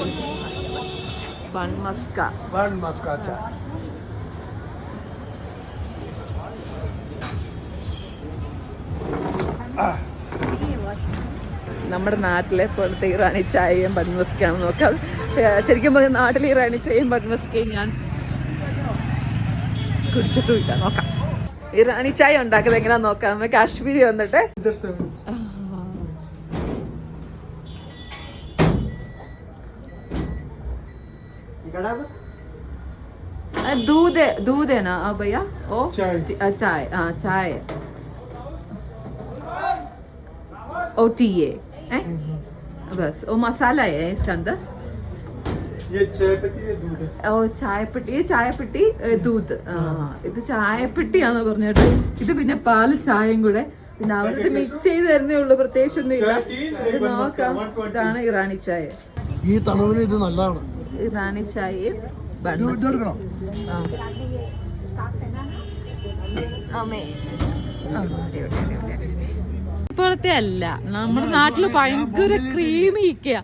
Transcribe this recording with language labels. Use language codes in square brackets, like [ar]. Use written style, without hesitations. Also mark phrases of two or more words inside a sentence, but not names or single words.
[ml] ബൺ മസ്ക നമ്മുടെ നാട്ടിലെ പോലത്തെ ഇറാനി ചായയും ബൺ മസ്കയാണ് നോക്കാം. ശരിക്കും പറഞ്ഞാൽ നാട്ടിലെ ഇറാനി ചായയും ബൺ മസ്കയും ഞാൻ കുടിച്ചിട്ടില്ല. നോക്കാം ഇറാനി ചായ ഉണ്ടാക്കുന്നത് എങ്ങനെയാ നോക്കാം. നമ്മൾ കാശ്മീരി വന്നിട്ട് [hi] दूध है ना भैया? ओ चाय, हाँ चाय ओ टी है बस. वो मसाला है इसके अंदर. ये चाय पत्ती है, दूध है. ओ चाय पट्टी दूध. [ml] ഇത് ചായപ്പെട്ടിയാന്ന് പറഞ്ഞിട്ട് ഇത് പിന്നെ പാല് ചായയും കൂടെ പിന്നെ അവർക്ക് മിക്സ് ചെയ്ത് തരുന്നേ ഉള്ളൂ. പ്രത്യേകിച്ച് ഒന്നും ഇല്ല. ഇത് നോക്കാം. ഇതാണ് ഇറാനി ചായ. ഈ തണുവിന് ഇത് നല്ലതാണ്. ഇറാനി ചായയും ഇപ്പോഴത്തെ അല്ല, നമ്മുടെ നാട്ടില് ഭയങ്കര ക്രീമി ഇരിക്കുക.